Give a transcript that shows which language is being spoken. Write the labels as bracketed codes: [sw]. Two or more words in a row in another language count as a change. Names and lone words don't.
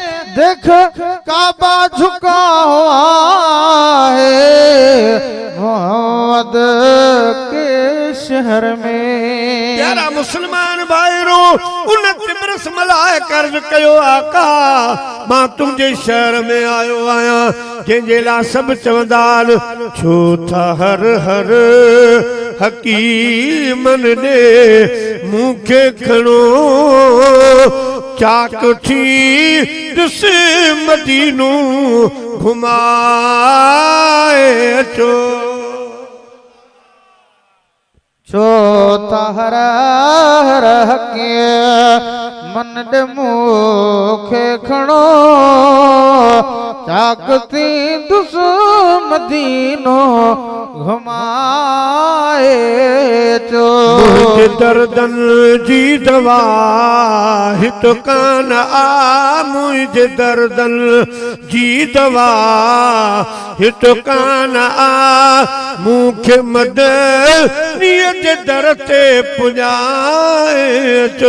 [ur] دیکھ کعبہ جھکا ہوا ہے محمد کے شہر میں. [sd] प्यारा मुसलमान भाईरो 29 बरस मलाए कर्ज कयो आका मां तुंहिंजे शहर में आयो आया जंहिंजे लाइ सभु चवंदान छो था हर हर हकीमन ने मूंखे खणो चाक थी ॾिस मदीनो घुमाए अचो। छो था हर हर हके मन दे मूंखे खणो चाक थी ॾिस मदीनो घुमाए अचो। मुंहिंजे दर्दन जी दवा हिते कान आ मुंहिंजे दर्दन जी दवा हिते कान आ मूंखे मदनीअ जे दर ते पुॼाए अचो।